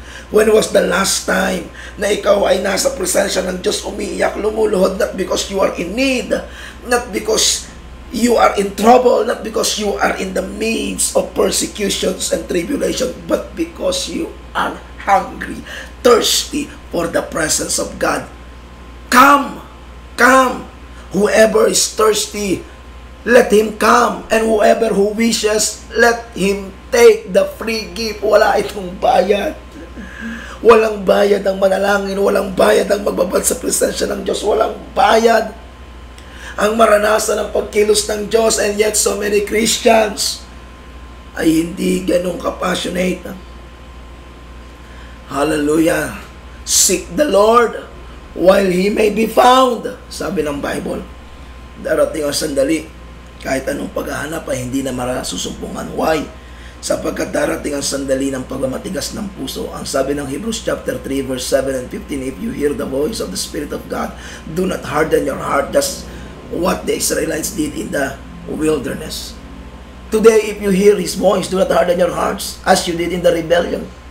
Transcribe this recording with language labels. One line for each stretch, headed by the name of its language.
English: When was the last time
Filipino: na ikaw ay nasa presensya ng Diyos, umiiyak, lumuluhod,
English: not because you are in need, not because you are in trouble, not because you are in the midst of persecutions and tribulation, but because you are hungry, thirsty for the presence of God. Come, come. Whoever is thirsty, let him come. And whoever who wishes, let him take the free gift.
Filipino: Wala itong bayad. Walang bayad ang manalangin. Walang bayad ang magbabad sa presensya ng Diyos. Walang bayad ang maranasan ng pagkilos ng Diyos.
English: And yet so many Christians
Filipino: ay hindi ganun kapassionate.
English: Hallelujah. Seek the Lord while He may be found.
Filipino: Sabi ng Bible. Darating ang sandali, kahit anong paghahanap ay hindi na marasusumpungan.
English: Why?
Filipino: Sapagkat darating ang sandali ng pagmamatigas ng puso. Ang sabi ng
English: Hebrews chapter 3 verse 7 and 15, if you hear the voice of the Spirit of God, do not harden your heart. That's what the Israelites did in the wilderness. Today, if you hear His voice, do not harden your hearts as you did in the rebellion.